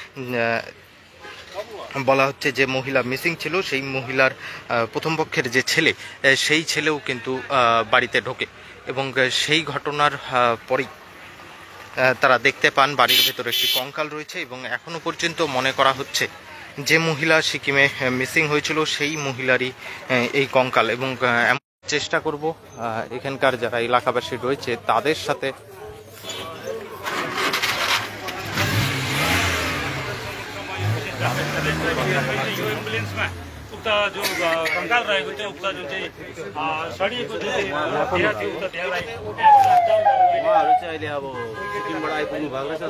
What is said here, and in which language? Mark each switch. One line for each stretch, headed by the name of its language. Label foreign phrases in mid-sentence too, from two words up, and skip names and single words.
Bangla: বলা হচ্ছে যে মহিলা মিসিং ছিল সেই মহিলার প্রথম পক্ষের যে ছেলে, সেই ছেলেও কিন্তু বাড়িতে ঢোকে এবং সেই ঘটনার পরেই তারা দেখতে পান বাড়ির ভেতরে একটি কঙ্কাল রয়েছে এবং এখনো পর্যন্ত মনে করা হচ্ছে যে মহিলা সিকিমে মিসিং হয়েছিল সেই মহিলারই এই কঙ্কাল। এবং চেষ্টা করব এখানকার যারা এলাকাবাসী রয়েছে তাদের সাথে
Nepali: उक्ता जो कंकाल रहेको थियो उक्ता जुन चाहिँ सडिएको जुन चाहिँ देह थियो उक्ता देहलाई उहाँहरू चाहिँ अहिले अब सिक्किमबाट आइपुग्नु भएको छ।